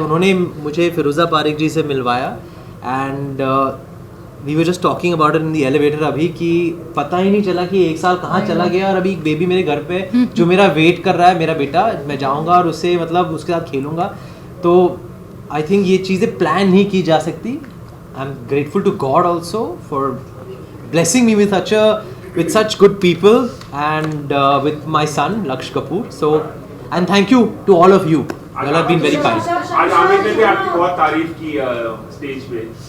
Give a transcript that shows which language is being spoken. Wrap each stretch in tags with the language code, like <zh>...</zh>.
<hi>उन्होंने मुझे फिरोज़ा पारेख जी से मिलवाया</hi> <en>and we were just talking about it in the elevator</en> <hi>अभी कि पता ही नहीं चला कि 1 साल कहाँ चला गया और अभी एक बेबी मेरे घर पे जो मेरा वेट कर रहा है, मेरा बेटा. मैं जाऊँगा और उससे मतलब उसके साथ खेलूँगा. तो</hi> <en>I think</en> <hi>ये चीज़ें प्लान नहीं की जा सकती.</hi> <en>I am grateful to God also for blessing me with such good people and with my son Laksh Kapoor. So and thank you to all of you. You all have been very kind.</en> <hi>आज आमिर ने भी आपकी बहुत तारीफ की stage पे.</hi>